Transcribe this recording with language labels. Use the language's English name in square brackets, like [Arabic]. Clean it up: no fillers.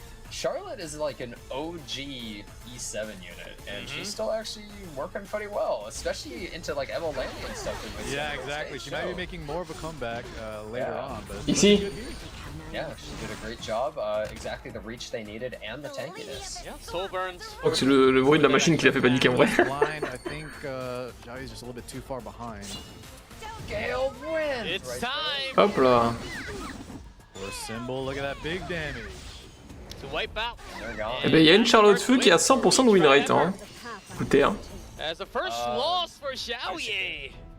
[English] Charlotte is like an OG E7 unit, and she's still actually working pretty well, especially into like ML landing and stuff. Yeah, exactly. She might be making more of a comeback later on, but [French] Ici. [English] Yeah, she did a great job. Exactly the reach they needed and the tankiness. Yeah, soul burns. [French] Je crois que c'est le bruit de la machine qui l'a fait paniquer en vrai. [English] I think Xiaoye's just a little bit too far behind. Gale wins. It's time. [French] Hop là. [English] For Symbol, look at that big damage. To wipe out. [French] Eh ben, il y a une Charlotte Feu qui a 100% de win rate. Hein. Écoutez, hein. [English] As the first loss for Xiaoye.